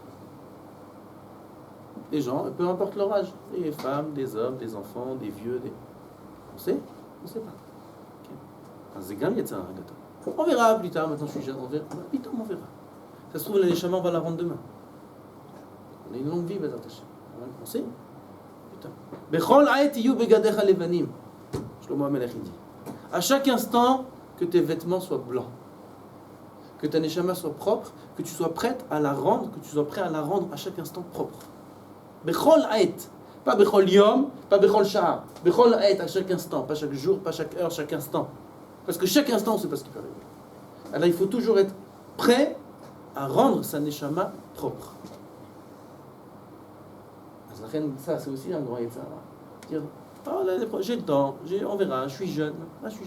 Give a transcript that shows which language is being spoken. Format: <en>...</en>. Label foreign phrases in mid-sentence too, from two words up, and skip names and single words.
<fr>Les gens, peu importe leur âge, des femmes, des hommes, des enfants, des vieux, On sait? On ne sait pas.</fr> <he>C'est גם יצר הרע גדול.</he> <fr>On verra plus tard, maintenant je suis jeune, on verra. Plus tard, on verra. Ça se trouve, la Neshama, on va la rendre demain. On a une longue vie,</fr> <he>בעזרת השם.</he> <fr>On sait? Putain.</fr> <he>בכל עת יהיו בגדיך לבנים.</he> <fr>Shlomo HaMelech il dit. À chaque instant, que tes vêtements soient blancs. Que ta Neshama soit propre, que tu sois prête à la rendre, que tu sois prêt à la rendre à chaque instant propre.</fr> <he>בכל עת. Pas בכל יום, pas בכל שער. בכל עת,</he> <fr>à chaque instant, pas chaque jour, pas chaque heure, chaque instant. Parce que chaque instant, on ne sait pas ce qui peut arriver. Alors il faut toujours être prêt à rendre sa neshama propre. Ça, c'est aussi un grand</fr> <he>יצר הרע.</he> <fr>Dire, oh, là, j'ai le temps, on verra, je suis jeune.</fr>